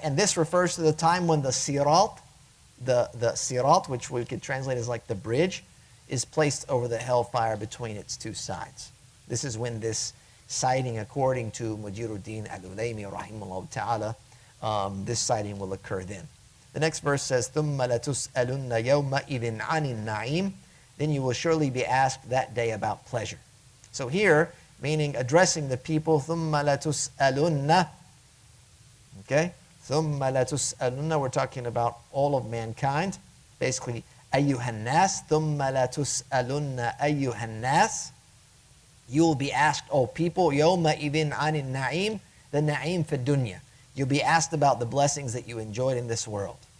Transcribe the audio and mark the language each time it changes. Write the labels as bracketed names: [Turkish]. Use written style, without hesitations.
[English] And this refers to the time when the sirat, the sirat, which we could translate as like the bridge, is placed over the hellfire between its two sides. This is when this sighting, according to Mujiruddin al-Ulaymi rahimahullah ta'ala, this sighting will occur then. The next verse says, [Arabic] ثُمَّ لَتُسْأَلُنَّ يَوْمَئِذٍ عَنِ النَّعِيمِ. [English] Then you will surely be asked that day about pleasure. So here, meaning addressing the people, [Arabic] ثُمَّ لَتُسْأَلُنَّ. [English] Okay? [Arabic] ثُمَّ لَتُسْأَلُنَّ, [English] we're talking about all of mankind. [Arabic] Basically, أَيُّهَا النَّاسِ ثُمَّ لَتُسْأَلُنَّ أَيُّهَا النَّاسِ. [English] You will be asked, O people, [Arabic] يَوْمَئِذٍ عَنِ النَّعِيمِ. [English] The na'im fi dunya. You'll be asked about the blessings that you enjoyed in this world.